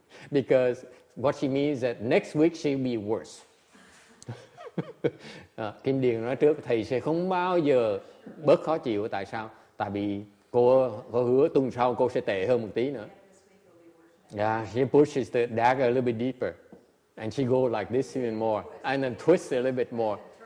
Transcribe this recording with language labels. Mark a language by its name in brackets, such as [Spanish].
[English] Because what she means that next week she'll be worse. [Vietnamese] Kim Điền nói trước thầy sẽ không bao giờ bớt khó chịu. Tại sao? Tại vì cô hứa tuần sau cô sẽ tệ hơn một tí nữa. [English] Yeah, she pushes the dagger a little bit deeper, and she go like this even more, and then twist a little bit more.